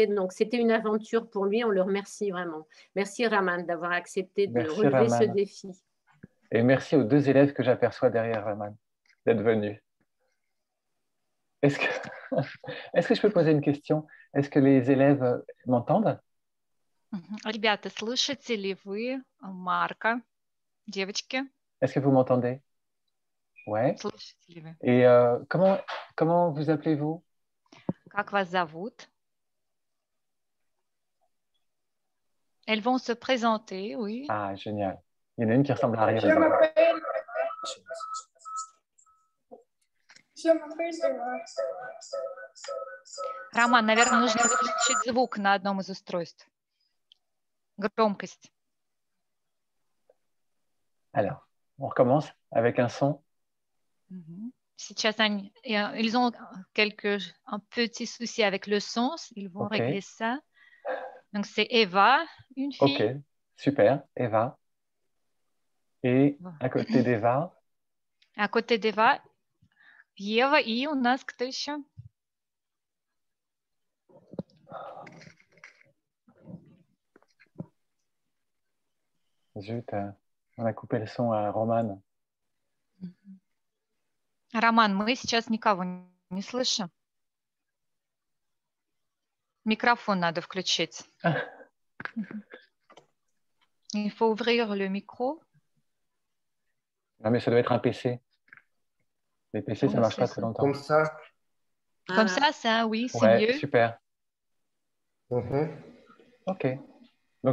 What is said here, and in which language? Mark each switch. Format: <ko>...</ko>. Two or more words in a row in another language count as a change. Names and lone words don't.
<fr>Donc, c'était une aventure pour lui, on le remercie vraiment. Merci Raman d'avoir accepté de relever ce défi. Et merci aux deux élèves que j'aperçois derrière Raman d'être venus. Est-ce que je peux poser une question? Est-ce que les élèves m'entendent?</fr> <ru>Ребята, слышите ли вы Марка, девочки?</ru> <fr>Est-ce que vous m'entendez? Ouais.</fr> <ru>Слышите ли вы?</ru> <fr>Et comment vous appelez-vous?</fr> <ru>Как вас зовут?</ru> <fr>Elles vont se présenter, oui. Ah, génial. Il y en a une qui ressemble à Ariel.</fr> <ru>Роман, наверное, нужно выключить звук на одном из устройств. Громкость.</ru> <fr>Alors, on recommence avec un son. Сейчас ils ont un petit souci avec le son. Ils vont régler ça. Donc, c'est Eva, une fille. Ok, super. Eva. Et à côté d'Eva. À côté d'Eva,</fr> <ru>Ева и у нас кто еще?</ru> <fr>Zut, on a coupé le son à Roman.</fr> <ru>Роман, мы сейчас никого не слышим. Микрофон надо включить.</ru> <fr>Il faut ouvrir le micro. Non, mais ça doit être un PC. Les PC, ça ne marche pas très longtemps. Comme ça. Comme ça, oui, c'est ouais, mieux. Super. Ok. Donc,</fr>